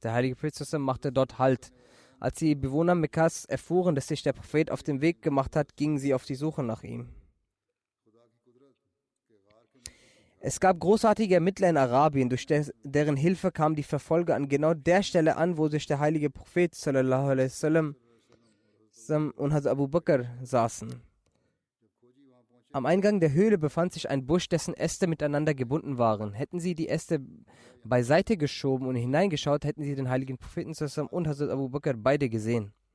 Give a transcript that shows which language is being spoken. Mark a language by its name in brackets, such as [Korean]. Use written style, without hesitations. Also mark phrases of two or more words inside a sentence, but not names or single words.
[German] Der heilige Prophet machte dort Halt. Als die Bewohner Mekkas erfuhren, dass sich der Prophet auf den Weg gemacht hat, gingen sie auf die Suche nach ihm. Es gab großartige Ermittler in Arabien, durch deren Hilfe kamen die Verfolger an genau der Stelle an, wo sich der heilige Prophet [Arabic] صلى الله عليه وسلم [German] und Hazrat Abu Bakr saßen. Am Eingang der Höhle befand sich ein Busch, dessen Äste miteinander gebunden waren. Hätten sie die Äste beiseite geschoben und hineingeschaut, hätten sie den heiligen Propheten und Hazrat Abu Bakr beide gesehen.